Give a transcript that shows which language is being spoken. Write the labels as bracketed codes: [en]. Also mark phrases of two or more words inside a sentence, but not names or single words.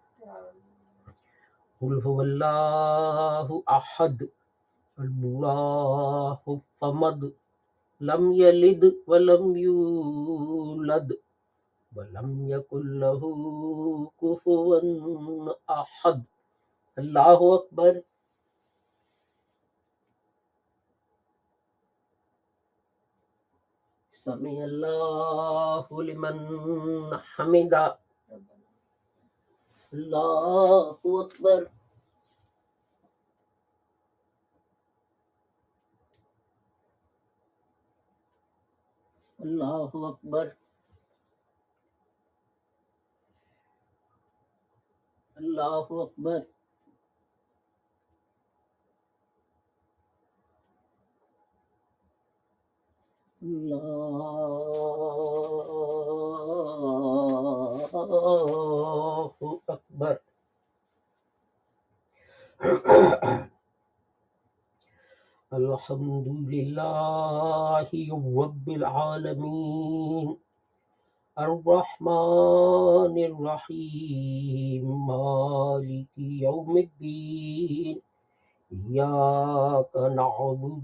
[ar] قل هو اللہ احد اللہ الصمد لم یلد ولم یولد ولم یکن له کفوا احد. اللہ اکبر. سمع اللہ لمن حمدہ. اللہ اکبر. اللہ اکبر. اللہ اکبر. اللہ اکبر. الحمد للہ رب العالمین الرحمن الرحيم مالك يوم الدين إياك نعبد